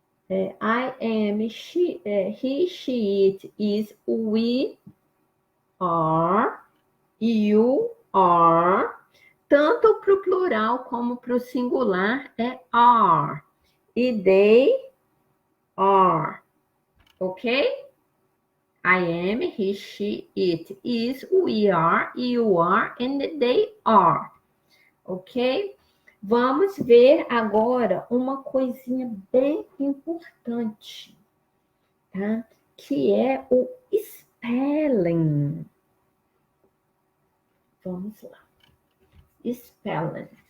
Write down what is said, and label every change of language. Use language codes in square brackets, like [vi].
[en] I am, she, he, she, it, is, we are, you are. [pt] Tanto para o plural como para o singular é are. [en] E they are. Ok? I am, he, she, it, is, we are, you are, and they are. Ok? [pt] Vamos ver agora uma coisinha bem importante, tá? Que é o spelling. Vamos lá. Spelling.